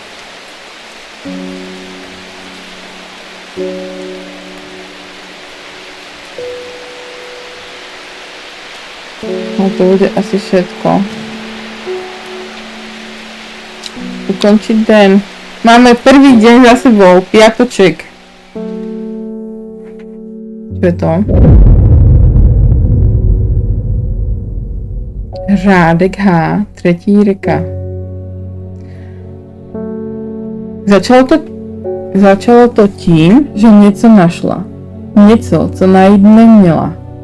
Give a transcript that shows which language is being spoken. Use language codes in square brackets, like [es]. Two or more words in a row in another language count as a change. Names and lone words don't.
[sk] No to bude asi všetko. Ukončiť deň. Máme prvý deň za sebou, piatoček. Čo je to? [cs] Řádek H, třetí reka. Začalo to tím, že něco našla. Něco, co najít neměla.